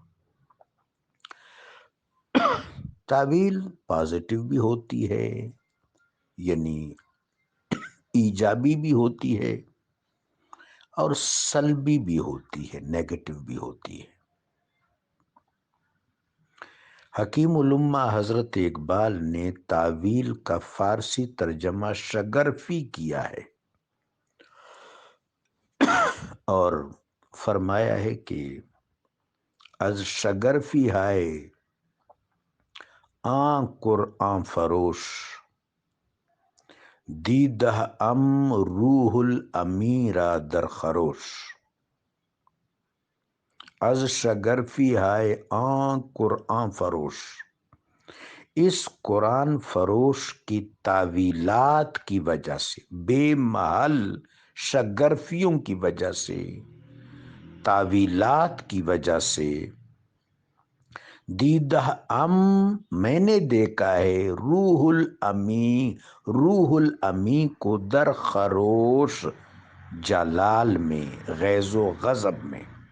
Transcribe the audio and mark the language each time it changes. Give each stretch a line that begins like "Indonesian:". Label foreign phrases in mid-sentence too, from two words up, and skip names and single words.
Urdu: تعویل پازیٹیو بھی ہوتی ہے، یعنی ایجابی بھی ہوتی ہے، اور سلبی بھی ہوتی ہے، نیگیٹو بھی ہوتی ہے۔ حکیم الامہ حضرت اقبال نے تعویل کا فارسی ترجمہ شگرفی کیا ہے اور فرمایا ہے کہ
Persian: از شگرفی ہائے آن قرآن فروش، دیدہ ام روح الامیرہ در خروش۔ از شگرفی ہائے آن قرآن فروش،
Urdu: اس قرآن فروش کی تعویلات کی وجہ سے، بے محل شگرفیوں کی وجہ سے، تعویلات کی وجہ سے،
Persian: دیدہ ام
Urdu: میں نے دیکھا ہے، روح الامی، روح الامی کو
Persian: در خروش،
Urdu: جلال میں، غیظ و غضب میں۔